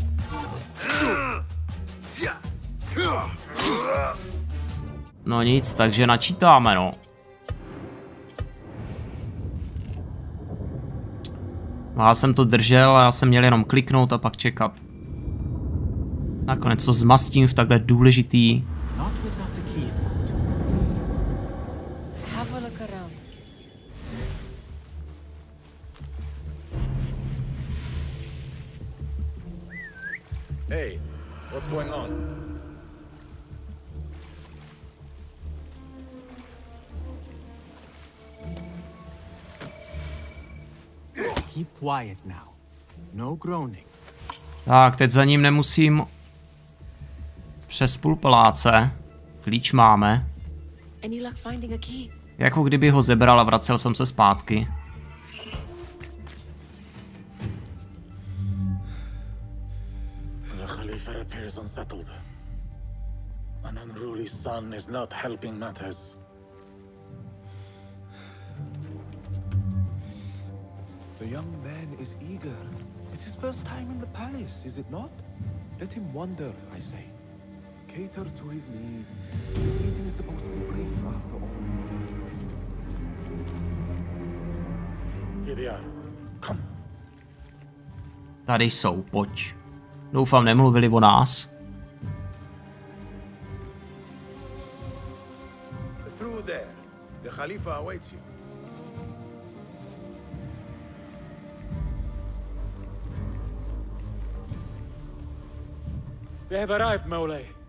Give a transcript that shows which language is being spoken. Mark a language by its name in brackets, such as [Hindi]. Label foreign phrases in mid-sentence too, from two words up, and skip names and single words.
[Czech] No nic, takže načítáme, no. Já jsem to držel a já jsem měl jenom kliknout a pak čekat. Nakonec to zmastím v takhle důležitý. [English] Hey, what's going on? Keep quiet now. No groaning. Tak, teď za ním nemusím přes půl paláce. Klíč máme. Jako kdyby ho zebral a vracel jsem se zpátky. The Khalifa appears unsettled. An unruly son is not helping matters. The young man is eager. It's his first time in the palace, is it not? Let him wander, I say. Cater to his needs. His eating is supposed to be brief after all. Here they are. Come. [Czech] Tady jsou, pojď. Doufám, nemluvili o nás. [English] Through there. The Khalifa awaits you. They have arrived, Mawlay.